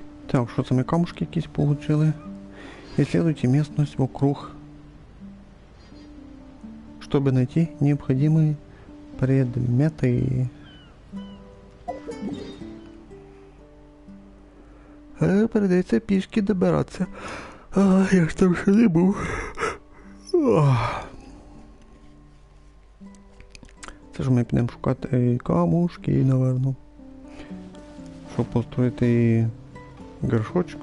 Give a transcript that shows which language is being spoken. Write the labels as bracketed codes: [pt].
[uk] Так, що це ми камушки якісь получили? [ru] Исследуйте местность вокруг, чтобы найти необходимые предметы. [uk] Придеться пішки добиратися. Я ж там ще не був. Це ж ми підемо шукати камушки, напевно. Щоб построїти горшочок.